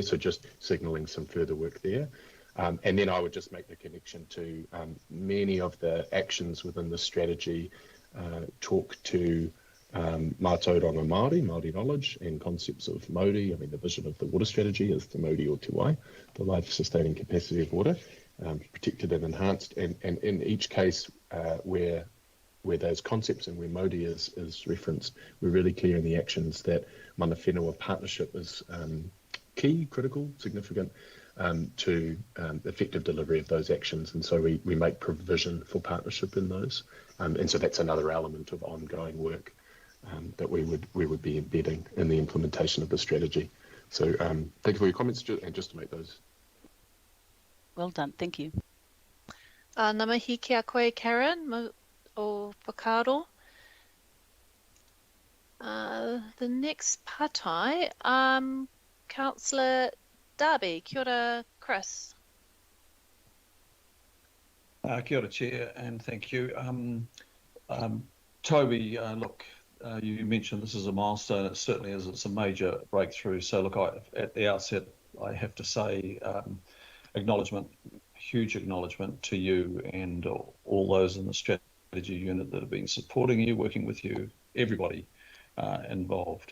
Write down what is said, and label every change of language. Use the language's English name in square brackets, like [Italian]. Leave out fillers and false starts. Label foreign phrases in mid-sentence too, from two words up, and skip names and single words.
[English] So just signalling some further work there. And then I would just make the connection to many of the actions within the strategy talk to [Māori] mātauranga Māori [English] knowledge and concepts of Māori. I mean, the vision of the water strategy is the [Māori] Māori o te wai, [English] the life-sustaining capacity of water, protected and enhanced. And in each case where those concepts and where Māori is referenced, we're really clear in the actions that [Māori] mana whenua [English] partnership is key, critical, significant to effective delivery of those actions. And so we make provision for partnership in those. And so that's another element of ongoing work that we would be embedding in the implementation of the strategy. So thank you for your comments, and just to make those. Well done, thank you. [Māori] Ngā mihi ki a koe, Karen, o Whakaaro. The next pātai, Councillor Darby. Kia ora, Chris. Kia ora, [English] Chair, and thank you. Toby, look, you mentioned this is a milestone. It certainly is. It's a major breakthrough. So look, at the outset, I have to say huge acknowledgement to you and all those in the strategy unit that have been supporting you, working with you, everybody involved.